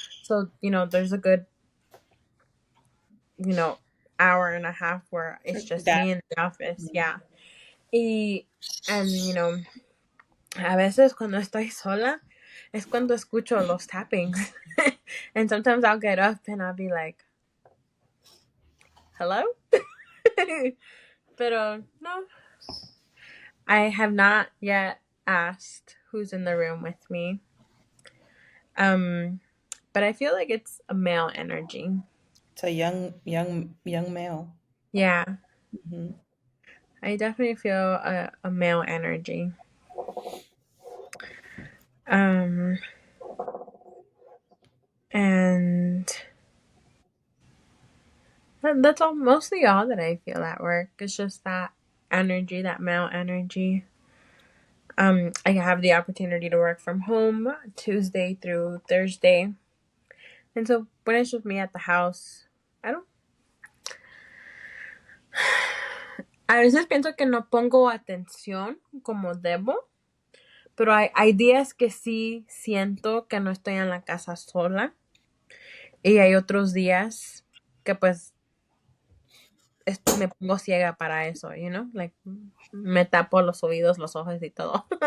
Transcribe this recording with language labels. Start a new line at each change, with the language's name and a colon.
English: So, there's a good, you know, hour and a half where it's just That me in the office. Yeah.
Spanish: Y and a veces cuando estoy sola es cuando escucho los tappings.
English: And sometimes I'll get up and I'll be like, "Hello?"
Spanish: Pero no,
English: I have not yet asked who's in the room with me. Um, but I feel like it's a male energy. it's a young male. Yeah, Hmm. I definitely feel a male energy. Um, and that's all, mostly all that I feel at work. It's just that energy, that male energy. I have the opportunity to work from home Tuesday through Thursday. And so when it's just me at the house, I don't.
Spanish: A veces pienso que no pongo atención como debo, pero hay días que sí siento que no estoy en la casa sola. Y hay otros días que pues me pongo ciega para eso, like me tapo los oídos, los ojos y todo.